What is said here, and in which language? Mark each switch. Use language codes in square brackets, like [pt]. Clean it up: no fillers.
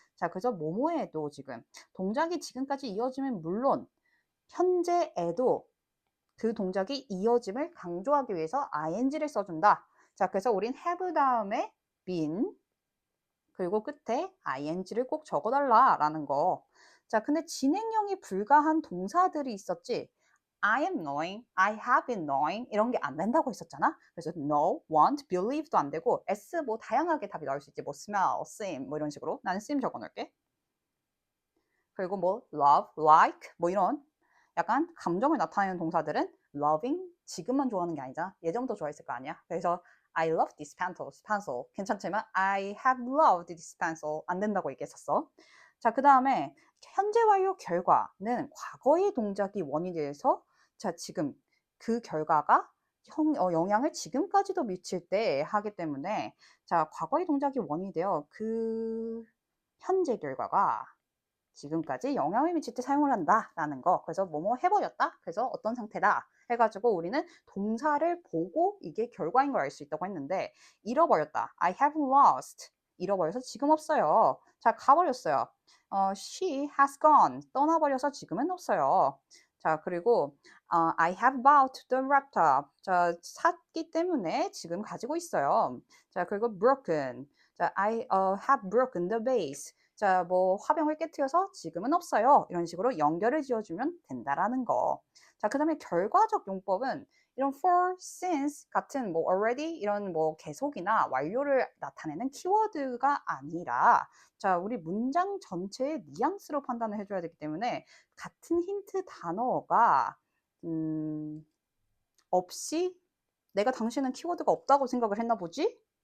[ko] 자, 그래서 뭐뭐에도 지금 동작이 지금까지 이어지면 물론 현재에도 그 동작이 이어짐을 강조하기 위해서 ing를 써준다. 자, 그래서 우린 have 다음에 been 그리고 끝에 ing를 꼭 적어달라라는 거. 자, 근데 진행형이 불가한 동사들이 있었지. [en] I am knowing, I have been knowing [ko] 이런 게 안 된다고 했었잖아. 그래서 know, want, believe도 안 되고 s 뭐 다양하게 답이 나올 수 있지. 뭐 smell, seem 뭐 이런 식으로. 나는 seem 적어놓을게. 그리고 뭐 love, like 뭐 이런 약간 감정을 나타내는 동사들은 loving 지금만 좋아하는 게 아니잖아. 예전부터 좋아했을 거 아니야. 그래서 [en] I love this pencil [ko] 괜찮지만 [en] I have loved this pencil [ko] 안 된다고 얘기했었어. 자, 그 다음에 현재 완료 결과는 과거의 동작이 원인이 돼서 자, 지금 그 결과가 영향을 지금까지도 미칠 때 하기 때문에 자, 과거의 동작이 원인이 되어 그 현재 결과가 지금까지 영향을 미칠 때 사용을 한다라는 거. 그래서 뭐뭐 해버렸다. 그래서 어떤 상태다. 해가지고 우리는 동사를 보고 이게 결과인 걸 알 수 있다고 했는데 잃어버렸다. [en] I have lost. [ko] 잃어버려서 지금 없어요. 자, 가버렸어요. [en] She has gone. [ko] 떠나버려서 지금은 없어요. 자, 그리고 [en] I have bought the laptop. [ko] 자, 샀기 때문에 지금 가지고 있어요. 자, 그리고 broken. [en] 자, I have broken the vase. [ko] 자, 뭐 화병을 깨트려서 지금은 없어요. 이런 식으로 연결을 지어주면 된다라는 거. 자, 그다음에 결과적 용법은 이런 for, since 같은 뭐 already 이런 뭐 계속이나 완료를 나타내는 키워드가 아니라 자, 우리 문장 전체의 뉘앙스로 판단을 해줘야 되기 때문에 같은 힌트 단어가 없이 내가 당신은 키워드가 없다고 생각을 했나 보지?